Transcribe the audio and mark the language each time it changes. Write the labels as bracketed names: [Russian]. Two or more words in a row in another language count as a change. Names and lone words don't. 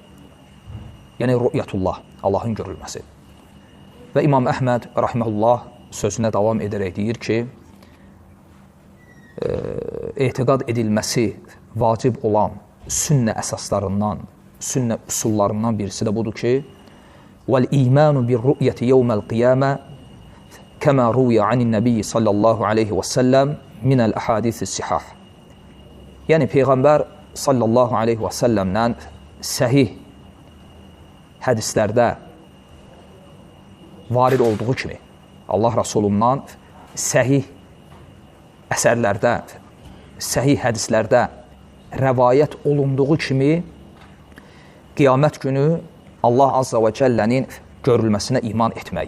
[Azerbaijani] Yəni, rü'yətullah, Allahın görülməsi. Və İmam Əhməd Rahiməhullah sözünə davam edərək deyir ki, etiqad edilməsi vacib olan sünnə əsaslarından, sünnə usullarından birisi də budur ki, [Arabic] وَالْإِيمَانُ بِالرُّؤْيَةِ يَوْمَ الْقِيَامَةِ كَمَا رُوِيَ عَنِ النَّبِيِّ صَلَّى اللّٰهُ عَلَيْهِ وَسَلَّمْ مِنَ الْأَحَادِثِ السِّحَاحِ. [Azerbaijani] Yəni, Peyğəmbər [Arabic] صلى الله عليه [Azerbaijani] və səlləmdən səhih hədislərdə varid olduğu kimi, Allah Rasulundan səhih əsərlərdə, səhih hədislərdə rəvayət olunduğu kimi, qiyamət günü Allah Azza və Cəllənin görülməsinə iman etmək.